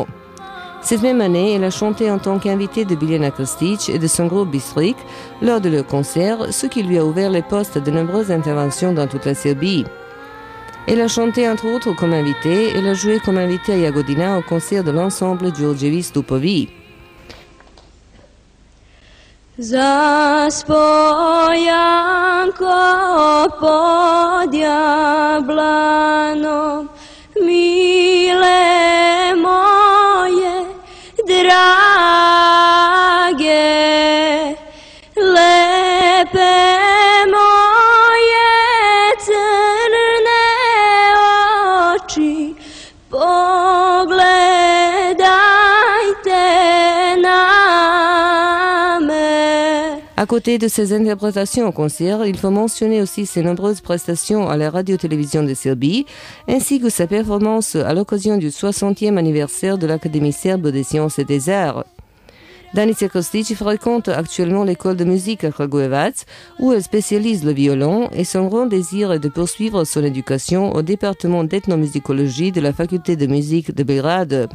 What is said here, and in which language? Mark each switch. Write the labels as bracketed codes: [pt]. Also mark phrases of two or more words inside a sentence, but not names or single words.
[fr] Cette même année, elle a chanté en tant qu'invitée de Biljana Krstić et de son groupe Bistrik lors de leur concert, ce qui lui a ouvert les postes à de nombreuses interventions dans toute la Serbie. Elle a chanté entre autres comme invitée, elle a joué comme invitée à Jagodina au concert de l'ensemble Đurđevi Stupovi. [sr] Zaspojanko pod jablanom, mile moje, drage, lepe moje crne oči, pogledajte na me. [fr] À côté de ses interprétations au concert, il faut mentionner aussi ses nombreuses prestations à la radio-télévision de Serbie, ainsi que sa performance à l'occasion du 60e anniversaire de l'Académie serbe des sciences et des arts. Danica Krstić fréquente actuellement l'école de musique à Kragujevac, où elle spécialise le violon, et son grand désir est de poursuivre son éducation au département d'ethnomusicologie de la faculté de musique de Belgrade.